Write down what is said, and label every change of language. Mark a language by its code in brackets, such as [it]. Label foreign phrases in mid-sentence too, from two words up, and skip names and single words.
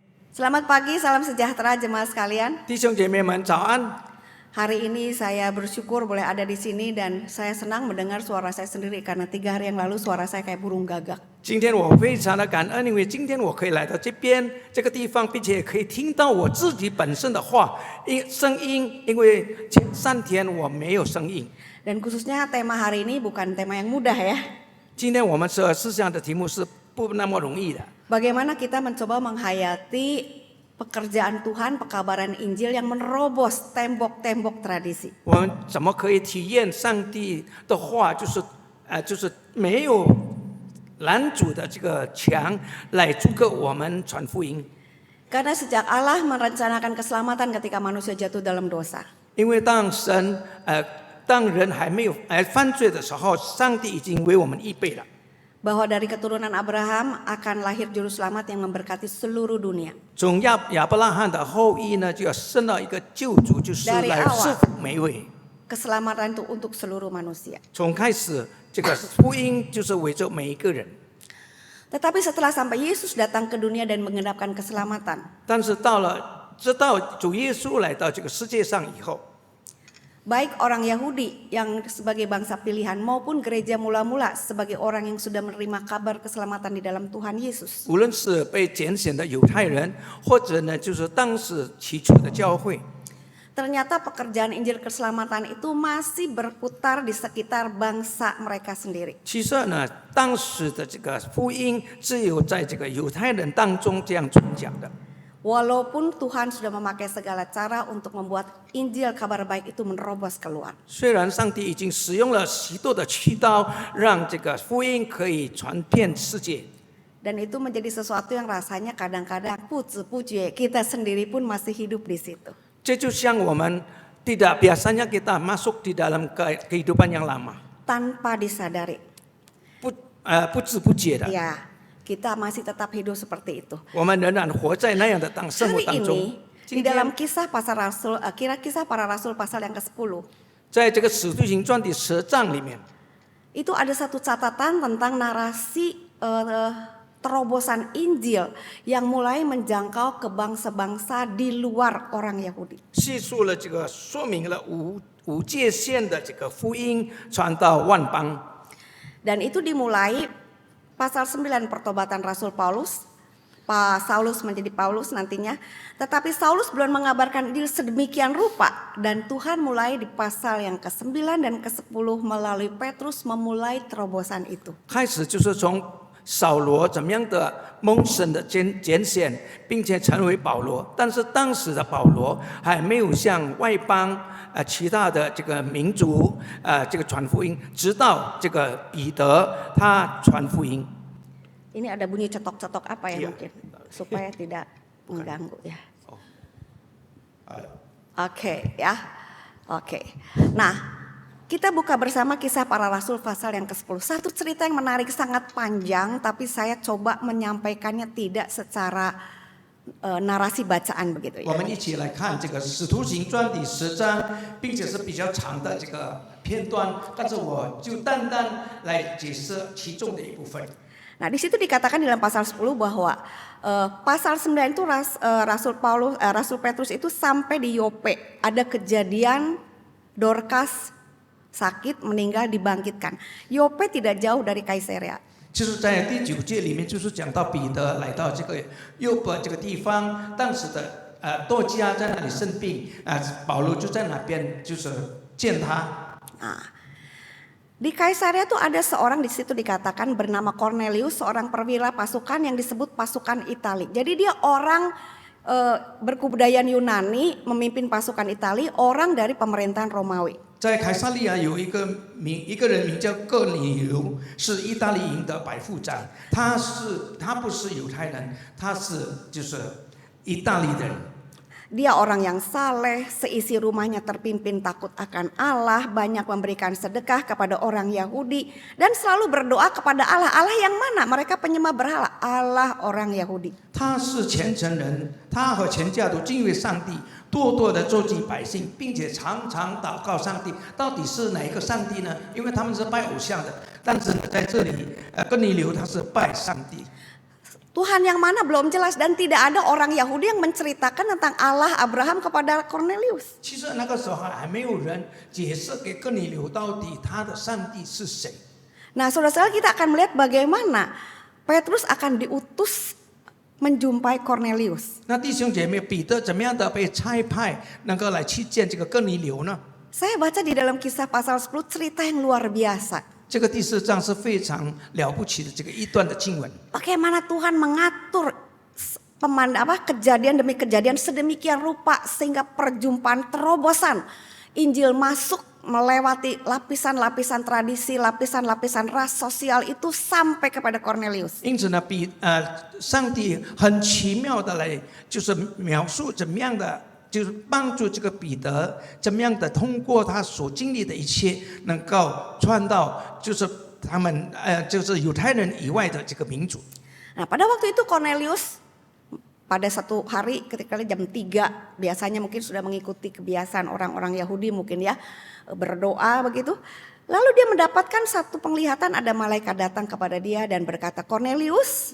[id] Selamat pagi, salam sejahtera jemaat sekalian. [zh] 弟兄姐妹们早安。 [id] Hari ini saya bersyukur boleh ada di sini dan saya senang mendengar suara saya sendiri karena 3 hari yang lalu suara saya kayak burung gagak. [zh] 今天我非常的感恩，因为今天我可以来到这边这个地方，并且可以听到我自己本身的话声音，因为前3天我没有声音。 [id] Dan khususnya tema hari ini bukan tema yang mudah ya. [zh] 今天我们12事项的题目是不那么容易的。 [id] Bagaimana kita mencoba menghayati pekerjaan Tuhan, pekabaran Injil yang menerobos tembok-tembok tradisi. [zh] 我们怎么可以体验上帝的话，就是没有拦阻的这个墙来阻隔我们传福音。 [id] Karena sejak Allah merencanakan keselamatan ketika manusia jatuh dalam dosa. [zh] 因为当人还没有犯罪的时候，上帝已经为我们预备了。 [id] Bahwa dari keturunan Abraham akan lahir juru selamat yang memberkati seluruh dunia. [zh] 从亚伯拉罕的后裔呢，就要生到一个救主，就是来赐福每位。 [id] Keselamatan itu untuk seluruh manusia. [zh] 从开始，这个福音就是围着每一个人。 [id] Tetapi setelah sampai Yesus datang ke dunia dan menggenapkan keselamatan. [zh] 但是直到主耶稣来到这个世界上以后， [id] Baik orang Yahudi yang sebagai bangsa pilihan maupun gereja mula-mula sebagai orang yang sudah menerima kabar keselamatan di dalam Tuhan Yesus. [zh] 无论是被拣选的犹太人，或者呢就是当时起初的教会， [id] Ternyata pekerjaan Injil keselamatan itu masih berputar di sekitar bangsa mereka sendiri. [zh] 其实呢，当时的这个福音只有在这个犹太人当中这样传讲的。 [id] Walaupun Tuhan sudah memakai segala cara untuk membuat Injil kabar baik itu menerobos keluar. [zh] 虽然上帝已经使用了许多的渠道，让这个福音可以传遍世界。 [id] Dan itu menjadi sesuatu yang rasanya kadang-kadang puji-puji kita sendiri pun masih hidup di situ. [zh] 这就像我们 [id] biasanya kita masuk di dalam kehidupan yang lama， Tanpa disadari. [zh] 不知不觉的。 [id] Ya, kita masih tetap hidup seperti itu. [zh] 我们仍然活在那样的生活 [id] Hari [zh] 当中。 [id] ini di dalam kisah kisah para rasul pasal yang ke-10. [zh] 在这个使徒行传第10章里面， [id] Itu ada satu catatan tentang narasi terobosan Injil yang mulai menjangkau ke bangsa-bangsa di luar orang Yahudi. [zh] 叙述了这个说明了无界限的这个福音传到万邦。 [id] Dan itu dimulai pasal 9 pertobatan Rasul Paulus. Saulus menjadi Paulus nantinya. Tetapi Saulus belum mengabarkan Injil sedemikian rupa. Dan Tuhan mulai di pasal yang ke-9 dan ke-10 melalui Petrus memulai terobosan itu. [zh] 开始就是从扫罗怎么样的蒙神的拣选，并且成为保罗。但是当时的保罗还没有向外邦其他的这个民族这个传福音，直到这个彼得他传福音。 [id] Ini ada bunyi cetok-cetok apa ya Iya. mungkin supaya tidak mengganggu ya. Oke ya. Oke. Nah, kita buka bersama kisah para rasul pasal yang ke-10. Satu cerita yang menarik sangat panjang tapi saya coba menyampaikannya tidak secara narasi bacaan begitu [zh] 我 [id] ya. [zh] 们一起来看这个《使徒行传》第10章，并且是比较长的这个片段，但是我就单单来解释其中的一部分。 [id] Nah, di situ dikatakan dalam pasal 10 bahwa pasal 9 itu Rasul Petrus itu sampai di Yope. Ada kejadian Dorcas sakit, meninggal, dibangkitkan. Yope tidak jauh dari Kaisarea. [zh] 就是在第9节里面，就是讲到彼得来到这个约伯这个地方，当时的多加在那里生病，保罗就在那边就是见他。 [id] Nah, di Kaisarea itu ada seorang di situ dikatakan bernama Cornelius, seorang perwira pasukan yang disebut pasukan Itali. Jadi dia orang berkebudayaan Yunani, memimpin pasukan Itali, orang dari pemerintahan Romawi. [zh] 在凯撒利亚有一个人名叫哥尼流，是意大利营的百夫长。他不是犹太人，他是就是意大利人。 [id] Dia orang yang saleh, seisi rumahnya terpimpin takut akan Allah, banyak memberikan sedekah kepada orang Yahudi dan selalu berdoa kepada Allah. Allah yang mana? Mereka penyembah berhala. Allah orang Yahudi. [zh] 他是虔诚人，他和全家都敬畏上帝，多多的周济百姓，并且常常祷告上帝。到底是哪一个上帝呢？因为他们是拜偶像的，但是在这里，哥尼流他是拜上帝。 [id] Tuhan yang mana belum jelas dan tidak ada orang Yahudi yang menceritakan tentang Allah Abraham kepada Cornelius. [zh] 其实那个时候还没有人解释给哥尼流到底他的上帝是谁。 [id] Nah, saudara-saudara, kita akan melihat bagaimana Petrus akan diutus menjumpai Cornelius. [zh] 那弟兄姐妹，彼得怎么样的被差派能够来去见这个哥尼流呢？ [id] Saya baca di dalam kisah pasal 10 cerita yang luar biasa. [zh] 这个第4章是非常了不起的这个一段的经文。 [id] Bagaimana Tuhan mengatur kejadian demi kejadian sedemikian rupa sehingga perjumpaan terobosan Injil masuk melewati lapisan-lapisan tradisi, lapisan-lapisan ras sosial itu sampai kepada Cornelius. [zh] 因此呢，上帝很奇妙的来，就是描述怎么样的，就是帮助这个彼得怎么样的通过他所经历的一切，能够传到就是他们就是犹太人以外的这个民族。 [id] Nah, pada waktu itu Cornelius pada satu hari ketika jam 3 biasanya mungkin sudah mengikuti kebiasaan orang-orang Yahudi mungkin ya berdoa begitu. Lalu dia mendapatkan satu penglihatan, ada malaikat datang kepada dia dan berkata, Cornelius.